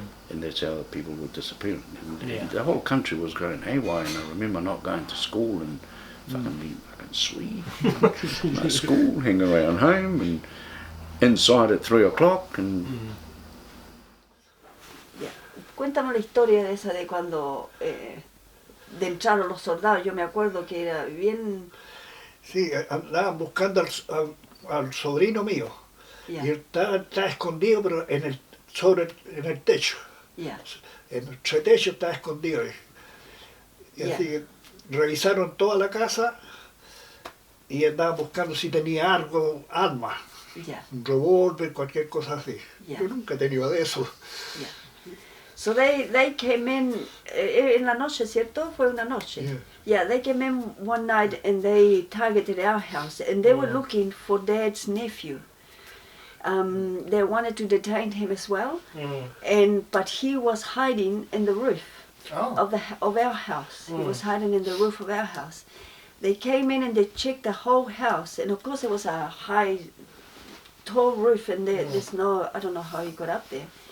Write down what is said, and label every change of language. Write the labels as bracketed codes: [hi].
[en] And that's how the people were disappearing. And the whole country was going haywire, and I remember not going to school and fucking sweet. No school, hang around home and inside at 3 o'clock and... [es] Cuéntanos la historia de esa de cuando de entraron los soldados. Yo me acuerdo que era bien... Sí, andaban buscando al sobrino mío. Y estaba escondido, pero en el techo. En el techo estaba escondido. Y así que revisaron toda la casa y andaban buscando si tenía algo, armas. Un revólver, cualquier cosa así. Yo nunca he tenido de eso. [en] So they came in [es] la noche, ¿cierto? Fue una noche. [en] Yeah, they came in one night and they targeted our house, and they were looking for Dad's nephew. They wanted to detain him as well, but he was hiding in the roof of our house. He was hiding in the roof of our house. They came in and they checked the whole house, and of course it was a high, tall roof, and there's no, I don't know how he got up there.